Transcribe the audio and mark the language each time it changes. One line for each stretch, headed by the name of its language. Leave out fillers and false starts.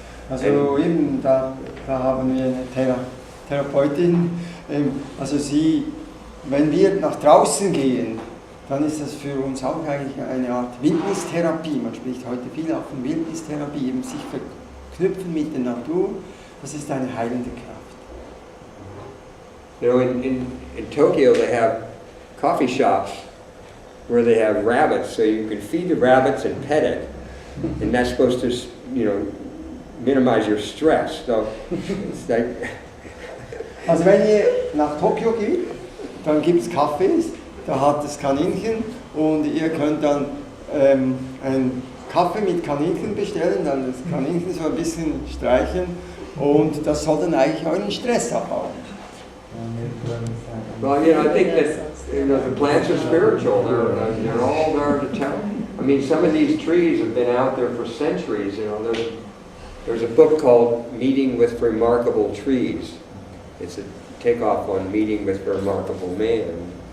German: Also eben, da haben wir eine Therapeutin, also wenn wir nach draußen gehen, dann ist das für uns auch eigentlich eine Art Wildnistherapie. Man spricht heute viel auch von Wildnistherapie, eben sich verknüpfen mit der Natur, das ist eine heilende Kraft.
English: You know, in Tokyo they have coffee shops where they have rabbits, so you can feed the rabbits and pet it, and that's supposed to, minimize your stress. So it's like
German: also wenn ihr nach Tokio geht, dann gibt es Cafés, da hat es Kaninchen und ihr könnt dann einen Kaffee mit Kaninchen bestellen, dann das Kaninchen so ein bisschen streicheln und das soll dann eigentlich euren Stress abbauen.
English: Well, I think that the plants are spiritual. They're all there to tell. I mean, some of these trees have been out there for centuries. There's a book called Meeting with Remarkable Trees. It's a takeoff on Meeting with Remarkable Man.